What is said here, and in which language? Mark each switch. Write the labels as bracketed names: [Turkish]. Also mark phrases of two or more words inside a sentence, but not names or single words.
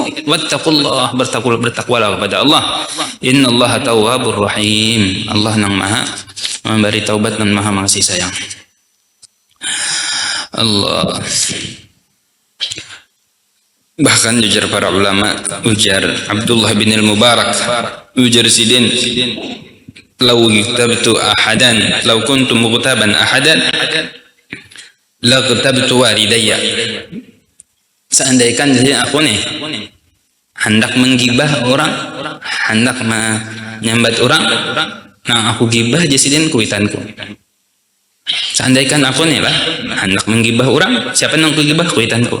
[Banjar] Wattaqullah, bertakwalah kepada Allah. [Arabic] إن الله تواب رحيم, [Banjar] Allah nang maha memberi taubat dan maha mengasih sayang. Allah. Bahkan ujar para ulama, ujar Abdullah bin al-Mubarak, ujar sidin, [Arabic] "لو كتبت أحدا، لو كنت مغتابا أحدا، لكتبت والديّ." [Banjar] Seandainya jadi aku nih hendak menggibah orang, hendak menyambat orang, nah aku gibah jasidin kuitanku. Seandainya aku nih lah hendak menggibah orang, siapa yang aku gibah kuitanku.